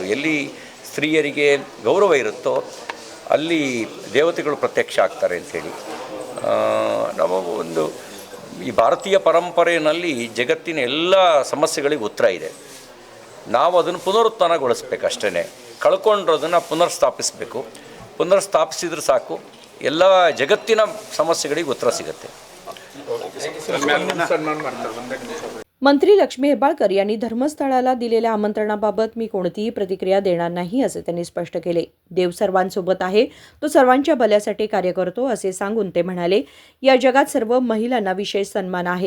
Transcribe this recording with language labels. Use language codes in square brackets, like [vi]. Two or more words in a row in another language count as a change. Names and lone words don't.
[kn] ಎಲ್ಲಿ ಸ್ತ್ರೀಯರಿಗೆ ಗೌರವ ಇರುತ್ತೋ ಅಲ್ಲಿ ದೇವತೆಗಳು ಪ್ರತ್ಯಕ್ಷ ಆಗ್ತಾರೆ ಅಂಥೇಳಿ ನಾವು ಒಂದು ಈ ಭಾರತೀಯ ಪರಂಪರೆಯಲ್ಲಿ ಜಗತ್ತಿನ ಎಲ್ಲ ಸಮಸ್ಯೆಗಳಿಗೆ ಉತ್ತರ ಇದೆ. ನಾವು ಅದನ್ನು ಪುನರುತ್ಥಾನಗೊಳಿಸ್ಬೇಕು ಅಷ್ಟೇ. ಕಳ್ಕೊಂಡಿರೋದನ್ನು ಪುನರ್ಸ್ಥಾಪಿಸಬೇಕು. ಪುನರ್ಸ್ಥಾಪಿಸಿದ್ರೆ ಸಾಕು, ಎಲ್ಲ ಜಗತ್ತಿನ ಸಮस्येಗಳಿಗೆ ಉತ್ತರ ಸಿಗತ್ತೆ. [mr] मंत्री लक्ष्मी हेब्बाळकर यांनी धर्मस्थळाला दिलेल्या आमंत्रणाबाबत मी कोणतीही प्रतिक्रिया देणार नाही, असे त्यांनी स्पष्ट केले. देव सर्वांसोबत आहे, तो सर्वांच्या भल्यासाठी कार्य करतो, असे सांगून ते म्हणाले, या जगात सर्व महिलांना विशेष सन्मान आहे.